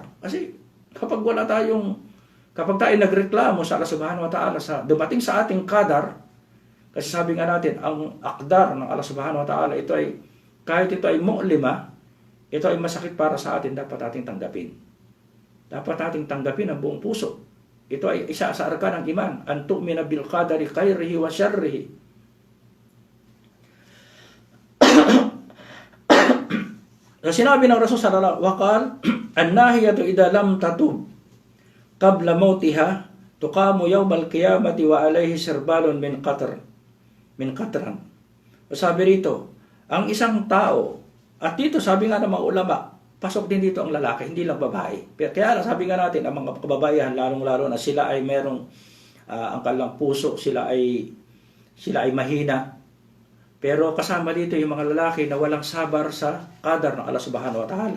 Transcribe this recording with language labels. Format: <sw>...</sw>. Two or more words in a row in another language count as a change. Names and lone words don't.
<tl>Kasi kapag tayo nagreklamo sa Allah</tl> <ar>سبحانه وتعالى</ar> <tl>sa dumating sa ating qadar, kasi sabi nga natin, ang akdar ng Allah</tl> <ar>سبحانه وتعالى,</ar> <tl>ito ay, kahit ito ay mu'lima, ito ay masakit para sa atin, dapat ating tanggapin. Dapat ating tanggapin ang buong puso. Ito ay isa sa arkan ng iman,</tl> <ar>أن تؤمن بالقدر خيره وشره.</ar> <tl>So, sinabi ng Rasul</tl> <ar>صلى الله عليه وسلم النائحة إذا لم تتب قبل موتها تقام يوم القيامة وعليها سربال من قطران.</ar> <tl>Sabi rito, ang isang tao, at dito sabi nga ng mga ulama, pasok din dito ang lalaki, hindi lang babae. Kaya sabi nga natin, ang mga kababayan, lalong-lalo na sila ay merong ang kanilang puso, sila ay mahina. Pero kasama dito yung mga lalaki na walang sabar sa qadar ng Allah</tl> <ar>سبحانه وتعالى.</ar>